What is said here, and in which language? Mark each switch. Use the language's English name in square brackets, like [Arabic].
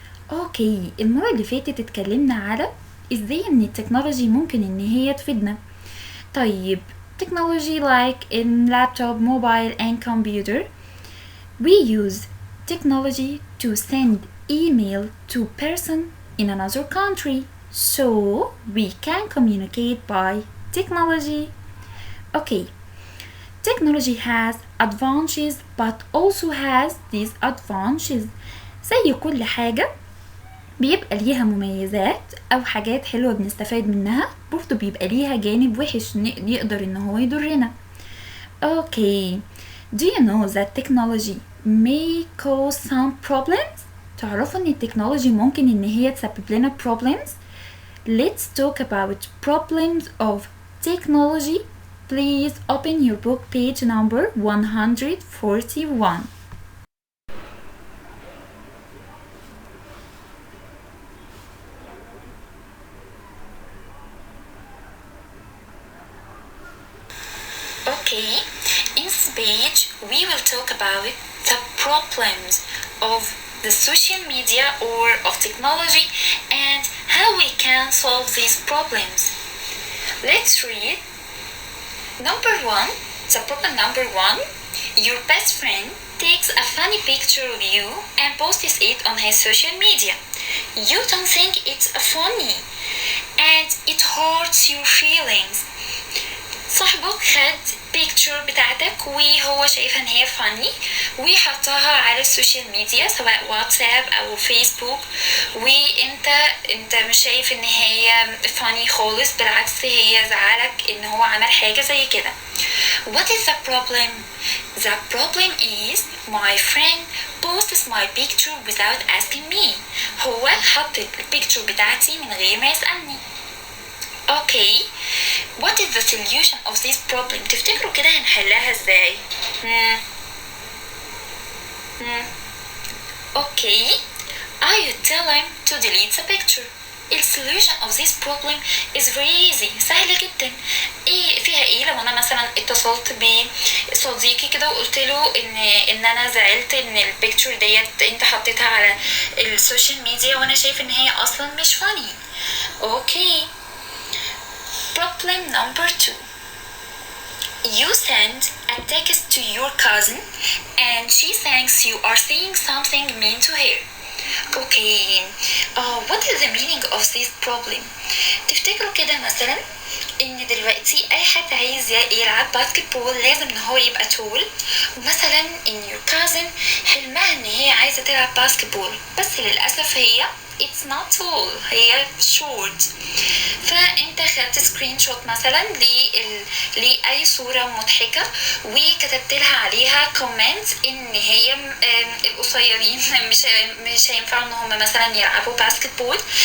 [Arabic] Okay, المرة اللي فاتت اتكلمنا على ازاي ان التكنولوجي ممكن ان هي تفيدنا. [English] طيب technology like in laptop, mobile and computer, we use technology to send email to person in another country, so we can communicate by technology. Okay, technology has advantages but also has disadvantages. [Arabic] زي كل حاجة بيبقى ليها مميزات أو حاجات حلوة بنستفاد منها برضو بيبقى ليها جانب وحش يقدر إن هو يضرنا. Okay, [English] Do you know that technology may cause some problems? [Arabic] تعرفوا ان التكنولوجي ممكن ان هي تسبب لنا problems. [English] Let's talk about problems of technology. Please open your book page number 141. Okay, in this page we will talk about the problems of the social media or of technology and how we can solve these problems. Let's read. Number one, the problem number one, your best friend takes a funny picture of you and posts it on his social media. You don't think it's funny and it hurts your feelings. [Arabic] صاحبك خد بيكتشر بتاعتك وهو شايفها ان هي فاني وحطها على السوشيال ميديا سواء واتساب او فيسبوك وانت مش شايف ان هي فاني خالص بالعكس هي زعلك ان هو عمل حاجة زي كده. [English] What is the problem? The problem is my friend posts my picture without asking me. [Arabic] هو حط البيكتشر بتاعتي من غير ما يسألني. [English] Okay, what is the solution of this problem? [Arabic] تفتكروا كده هنحلها ازاي؟ [English] Okay, I would tell him to delete the picture. The solution of this problem is very easy. [Arabic] سهلة جدا. فيها ايه لو انا مثلا اتصلت بصديقي كده وقلت له ان انا زعلت ان البيكتشر ديت انت حطيتها على السوشيال ميديا وانا شايف ان هي اصلا مش فاني. Okay. [English] Problem number two. You send a text to your cousin and she thinks you are saying something mean to her. Okay, what is the meaning of this problem? [Arabic] تفتكروا كده مثلا ان دلوقتي اي حد عايز يلعب باسكت بول لازم ان هو يبقى طول ومثلا ان [English] your cousin [Arabic] حلمها ان هي عايزة تلعب باسكت بول بس للأسف هي [English] it's not tall [Arabic] هي short فانت خدت سكرين شوت مثلا لأي صورة مضحكة وكتبت لها عليها كومنت ان هي القصيرين مش هينفعوا ان هم مثلا يلعبوا باسكت بول.